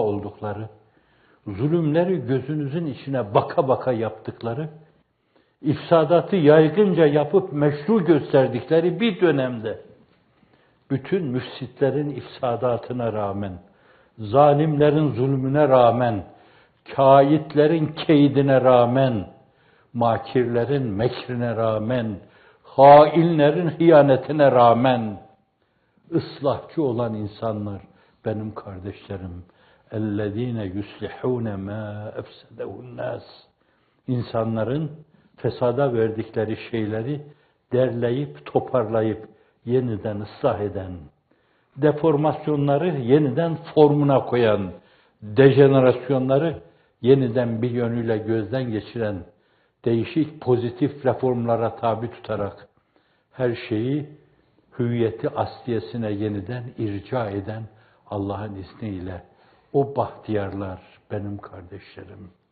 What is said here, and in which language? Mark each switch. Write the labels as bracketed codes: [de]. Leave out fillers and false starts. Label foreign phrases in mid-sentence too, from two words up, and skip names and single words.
[tr] oldukları, zulümleri gözünüzün içine baka baka yaptıkları, ifsadatı yaygınca yapıp meşru gösterdikleri bir dönemde, bütün müfsitlerin ifsadatına rağmen, zalimlerin zulmüne rağmen, kâyitlerin keydine rağmen, makirlerin mekrine rağmen, hainlerin hıyanetine rağmen, ıslahçı olan insanlar, benim kardeşlerim, [ar] اَلَّذ۪ينَ يُسْلِحُونَ مَا اَفْسَدَهُ النَّاسِ İnsanların [tr] fesada verdikleri şeyleri derleyip, toparlayıp, yeniden ıslah eden, deformasyonları yeniden formuna koyan, dejenerasyonları yeniden bir yönüyle gözden geçiren, değişik pozitif reformlara tabi tutarak, her şeyi hüviyeti asliyesine yeniden irca eden Allah'ın izniyle o bahtiyarlar benim kardeşlerim.